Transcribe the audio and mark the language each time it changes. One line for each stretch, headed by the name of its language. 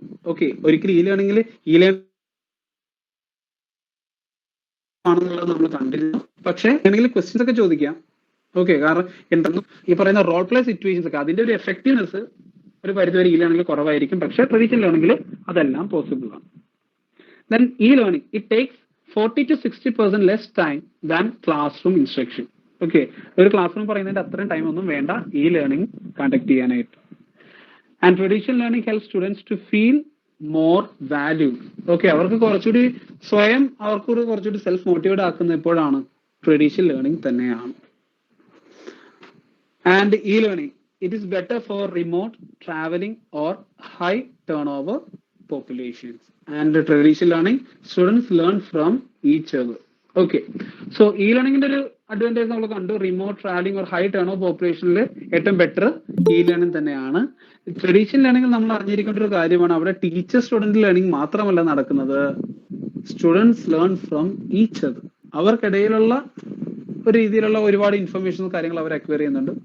Malayalam: Okay, ഒരിക്കലും E ലേണിംഗിൽ ആണെന്നുള്ളത് നമ്മൾ കണ്ടിരുന്നു. പക്ഷെ ആണെങ്കിൽ ക്വസ്റ്റ്യൻസ് ഒക്കെ ചോദിക്കാം. ഓക്കെ, കാരണം എന്തെന്നും ഈ പറയുന്ന റോൾ പ്ലേ സിറ്റുവേഷൻസ് ഒക്കെ അതിന്റെ ഒരു എഫക്റ്റീവ്നെസ് ഒരു പരിധിവരെ ഇ ലേണിംഗിൽ കുറവായിരിക്കും. പക്ഷെ ട്രഡീഷണൽ ലേണിംഗിൽ അതെല്ലാം പോസിബിൾ ആണ്.
English: Then e-learning, it takes 40 to 60% less time than classroom instruction.
Malayalam: Okay, ഒരു ക്ലാസ് റൂം പറയുന്നതിന്റെ അത്രയും ടൈം ഒന്നും വേണ്ട ഇ ലേണിംഗ് കണ്ടക്ട് ചെയ്യാനായിട്ട്.
English: And traditional learning help students to feel more value.
Malayalam: Okay, അവർക്ക് കുറച്ചുകൂടി സ്വയം കുറച്ചുകൂടി സെൽഫ് മോട്ടിവേറ്റ് ആക്കുന്ന എപ്പോഴാണ്? ട്രഡീഷണൽ ലേണിംഗ് തന്നെയാണ്.
English: And e learning it is better for remote travelling or high turn over populations. And traditional learning, students learn from each other. Okay, so e-learning
Malayalam: ന്റെ ഒരു advantage നമ്മൾ കണ്ടു.
English: remote travelling or high turn of പോപ്പുലേഷനിൽ
Malayalam: ഏറ്റവും better E learning തന്നെയാണ്. Traditional ലേണിംഗിൽ നമ്മൾ അറിഞ്ഞിരിക്കേണ്ട ഒരു കാര്യമാണ്, അവിടെ ടീച്ചർ സ്റ്റുഡന്റ് ലേണിംഗ് മാത്രമല്ല നടക്കുന്നത്,
English: Students learn from each other.
Malayalam: അവർക്കിടയിലുള്ള ഒരു രീതിയിലുള്ള ഒരുപാട് ഇൻഫർമേഷൻ കാര്യങ്ങൾ അവർ അക്വയർ ചെയ്യുന്നുണ്ട്.